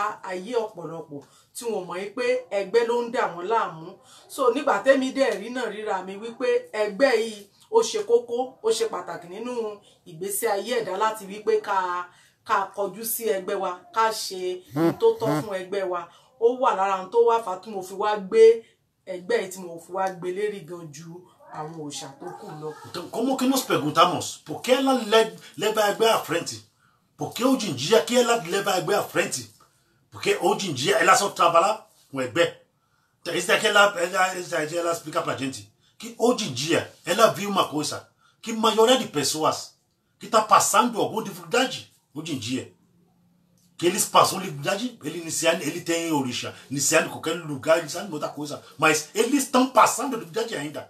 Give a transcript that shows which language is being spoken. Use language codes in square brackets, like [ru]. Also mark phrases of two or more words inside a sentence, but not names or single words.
[yo] ayé ọ̀pọ̀lọpọ̀ tí wọ́n mọ̀ pé ẹgbẹ́ ló ń dà wọ́n láàmú so nígbà tẹ́mi dẹ̀ rí náà ríra mi wípé ẹgbẹ́ yìí ó ṣe kókó ó ṣe pàtàkì nínú ìgbésí ayé ẹ̀dá láti wípé ká kọjú sí ẹgbẹ́ wa ká ṣe tó tọ́ fún ẹgbẹ́ wa ó wà lára ohun tó wá fà tí mo fi wá gbé ẹgbẹ́ yìí tí mo fi wá gbé lérí gan ju àwọn òòṣà tó kù lọ. [pt] Como que nos perguntamos por que ela leva a ẹgbẹ́ à frente? Por que hoje em dia que ela leva a ẹgbẹ́ à frente? Porque hoje em dia ela só trabalha com ẹgbẹ́. Então, isso daqui ela explica pra gente que hoje em dia ela viu uma coisa que a maioria de pessoas que está passando alguma dificuldade hoje em dia, que eles passam dificuldade, ele tem orixá, iniciando em qualquer lugar, iniciando outra coisa, mas eles estão passando dificuldade ainda.